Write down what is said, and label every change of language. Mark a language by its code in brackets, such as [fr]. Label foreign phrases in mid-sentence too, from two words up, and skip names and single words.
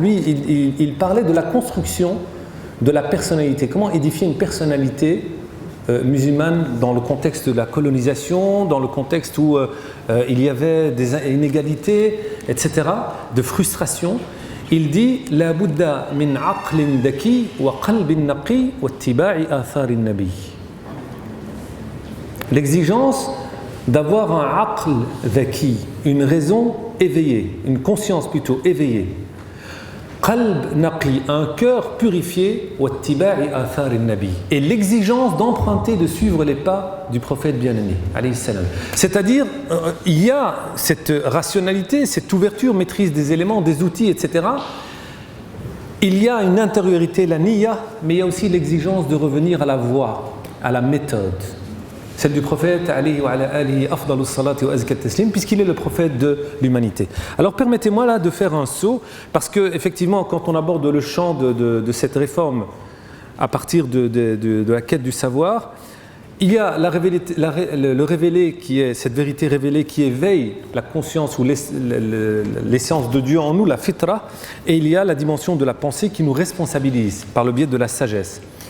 [fr] Lui, il parlait de la construction de la personnalité, comment édifier une personnalité musulmane dans le contexte de la colonisation, dans le contexte où il y avait des inégalités, etc., de frustration. Il dit « [ar] لا بد من عقل ذكي وقلب نقي واتباع آثار النبي [fr] » L'exigence d'avoir un [ar] عقل ذكي, [fr] une raison éveillée, une conscience plutôt éveillée. [ar] قلب نقي, [fr] un cœur purifié, [ar] واتباع آثار النبي, [fr] et l'exigence d'emprunter, de suivre les pas du prophète bien-aimé, [ar] عليه السلام. [fr] C'est-à-dire, il y a cette rationalité, cette ouverture, maîtrise des éléments, des outils, etc. Il y a une intériorité, la niyya, mais il y a aussi l'exigence de revenir à la voie, à la méthode. Celle du prophète, [ar] عليه وعلى آله أفضل الصلاة وأزكى التسليم, [fr] puisqu'il est le prophète de l'humanité. Alors permettez-moi là de faire un saut, parce que effectivement, quand on aborde le champ de cette réforme à partir de la quête du savoir, il y a le révélé qui est cette vérité révélée qui éveille la conscience ou l'essence de Dieu en nous, la fitra, et il y a la dimension de la pensée qui nous responsabilise par le biais de la sagesse.